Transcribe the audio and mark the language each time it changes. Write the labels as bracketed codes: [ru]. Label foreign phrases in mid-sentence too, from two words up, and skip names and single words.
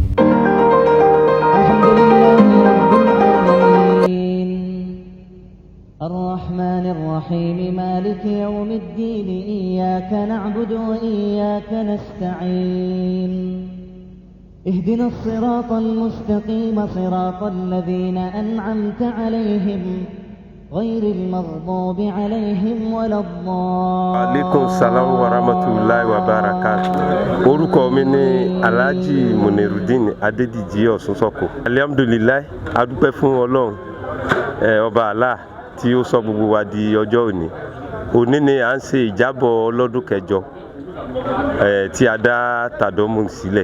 [ar] الحمد لله رب العالمين الرحمن الرحيم مالك يوم الدين إياك نعبد وإياك نستعين اهدنا الصراط المستقيم صراط الذين أنعمت عليهم غير المغضوب عليهم ولا الضالين. عليكم السلام ورحمة الله وبركاته. [yo] Orúkọ mi ni Alhaji Munirudeen Adédìjí Ọ̀ṣunsọ́kọ̀. Alhamdulillah, a dúpẹ́ fún Ọlọ́run ọba Allah tí ó sọ gbogbo wa di ọjọ́ òní. Òní ni à ń ṣe ìjábọ̀ ọlọ́dún kẹjọ tí a dá Tàdọ́mùn sílẹ̀.